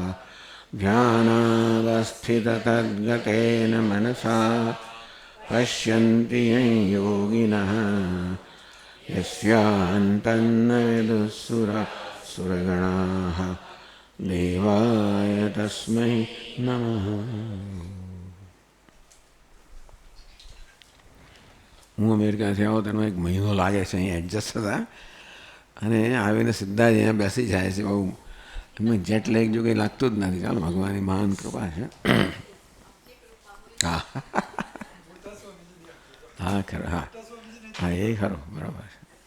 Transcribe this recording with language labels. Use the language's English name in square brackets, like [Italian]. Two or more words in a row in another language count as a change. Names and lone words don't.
[Sanskrit] ध्यानावस्थिततद्गतेन मनसा पश्यन्ति यं योगिनः यस्यान्तन्न विदुःसुरगणाः देवाय तस्मै नमः। [Gujarati] હું અમેરિકાથી આવો તેનો એક મહિનો લાગે છે અહીં એડજસ્ટ થતા, અને આવીને સીધા જ અહીંયા બેસી જાય છે. બહુ એમાં [English] jet lag [Gujarati] જો કંઈ લાગતું જ નથી. ચાલો, ભગવાનની મહાન કૃપા છે. હા હા ખરો, હા હા એ ખરો, બરાબર છે.